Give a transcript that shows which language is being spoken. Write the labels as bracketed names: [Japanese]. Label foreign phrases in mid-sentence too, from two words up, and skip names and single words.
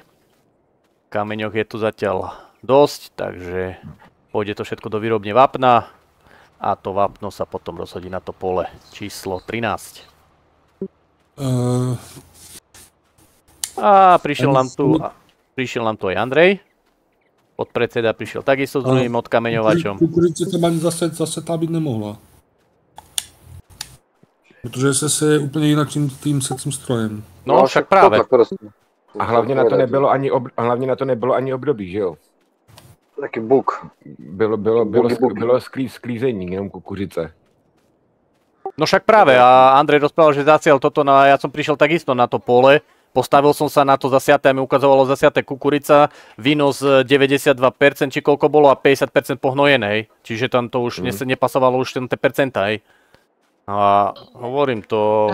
[Slovak] Kameňoch je tu zatiaľ dosť, takže pôjde to všetko do výrobne vápna a to vápno sa potom rozhodí na to pole číslo 13. A prišiel nám tu aj Andrej. Podpredseda prišiel takisto s druhým odkameňovačom. Kukurice tam ani zase tá byť nemohla. [Czech] Protože se seje úplně jinak tím secím strojem. No však právě. A hlavně na to nebylo ani období, že jo? [Slovak] Taký buk. [Czech] Bylo sklízení, jenom kukuřice. [Slovak] No však práve, a Andrej rozprával, že zasial toto, ja som prišiel takisto na to pole, postavil som sa na to zasiaté a mi ukazovalo zasiaté kukurica, výnos 92%, či koľko bolo a 50% pohnojenej, čiže tam to už nepasovalo už tie percentá, hej. A hovorím to...